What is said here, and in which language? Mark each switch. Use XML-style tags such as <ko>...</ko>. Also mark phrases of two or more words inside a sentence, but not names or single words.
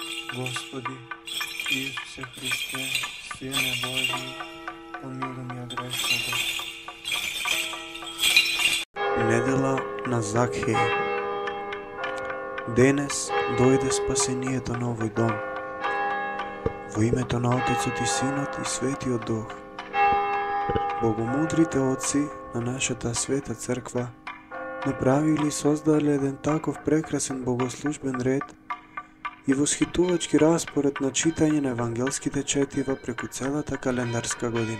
<sr>Gospodi Isuse Hrisте, Sine Božji, pomiluj me grešnoga.</sr> <mk>Недела на Закхеј. Денес дојде спасението на овој дом. Во името на Отецот и Синот и Светиот Дух. Богомудрите отци на нашата света црква направили и создале еден таков прекрасен богослужбен ред и восхитувачки распоред на читање на евангелските четива преку целата календарска година.</mk>